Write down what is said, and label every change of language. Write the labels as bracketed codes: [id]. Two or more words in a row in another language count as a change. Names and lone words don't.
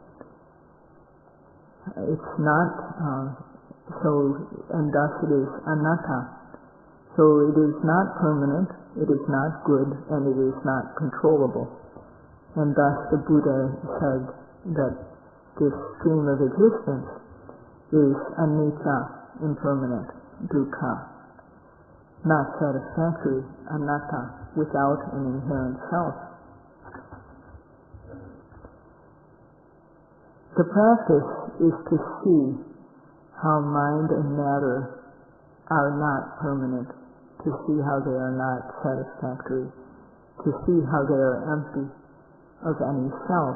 [en] It's not, and thus it is anatta. So it is not permanent, it is not good, and it is not controllable. And thus the Buddha said that this stream of existence is anicca, impermanent, dukkha, not satisfactory, anatta, without an inherent self. The practice is to see how mind and matter are not permanent, to see how they are not satisfactory, to see how they are empty of any self.